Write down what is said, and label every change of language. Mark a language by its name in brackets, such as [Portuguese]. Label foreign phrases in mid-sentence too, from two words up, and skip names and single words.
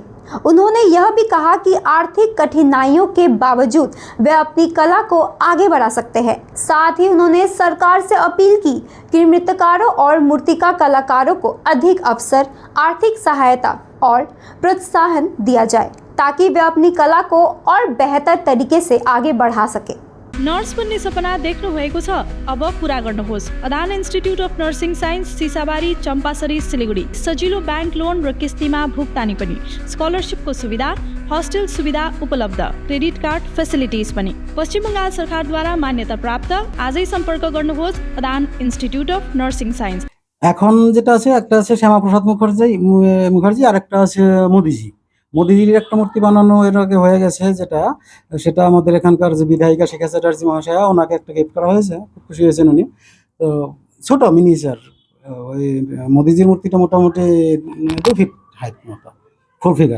[Hindi] उन्होंने यह भी कहा कि आर्थिक कठिनाइयों के बावजूद वे अपनी कला को आगे बढ़ा सकते हैं। साथ ही उन्होंने सरकार से अपील की कि मृत्तिकारों और मूर्तिका कलाकारों को अधिक अवसर, आर्थिक सहायता और प्रोत्साहन दिया जाए ताकि वे अपनी कला को और बेहतर तरीके से आगे बढ़ा सके। [Nepali] नर्स बन्ने सपना देख्नु भएको छ, अब पूरा गर्नुहोस्। अदान इन्स्टिट्युट अफ नर्सिङ साइन्स, सिसाबारी, चम्पासरी, सिलीगुडी। सजिलो [English] bank loan [Nepali] र किस्तीमा भुक्तानी पनि, स्कलरसिपको सुविधा, हस्टेल सुविधा उपलब्ध, [English] credit card facilities [Nepali] पनि। पश्चिम बंगाल सरकारद्वारा मान्यता प्राप्त। आजै सम्पर्क गर्नुहोस् अदान इन्स्टिट्युट अफ नर्सिङ साइन्स। [Bangla] এখন যেটা আছে একটা আছে শ্যামাপ্রসাদ মুখার্জি আর একটা আছে মোদিজির একটা মূর্তি বানানো এর আগে হয়ে গেছে, সেটা আমাদের এখানকার যে বিধায়িকা শিখা চ্যাটার্জি মহাশয়া, ওনাকে একটা গিফট করা হয়েছে। খুব খুশি হয়েছেন উনি। তো ছোট মিনিচার ওই মোদিজির মূর্তিটা মোটামুটি 2 ফিট হাইট মতো, [English] full figure.